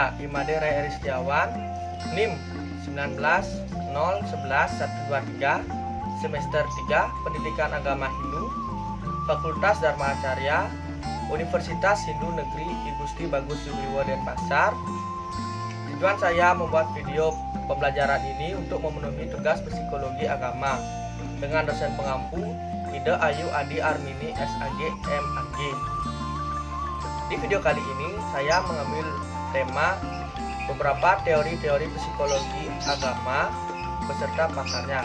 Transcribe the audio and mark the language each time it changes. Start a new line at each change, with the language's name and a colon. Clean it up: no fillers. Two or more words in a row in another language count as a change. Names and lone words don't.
Indonesian: Imade Ray Eri Setiawan, NIM 19011123, semester 3, Pendidikan Agama Hindu, Fakultas Dharma Acarya, Universitas Hindu Negeri I Gusti Bagus Subriwo Denpasar. Tujuan saya membuat video pembelajaran ini untuk memenuhi tugas psikologi agama dengan dosen pengampu Ida Ayu Adi Armini SAG MAG. Di video kali ini saya mengambil tema beberapa teori-teori psikologi agama beserta pakarnya.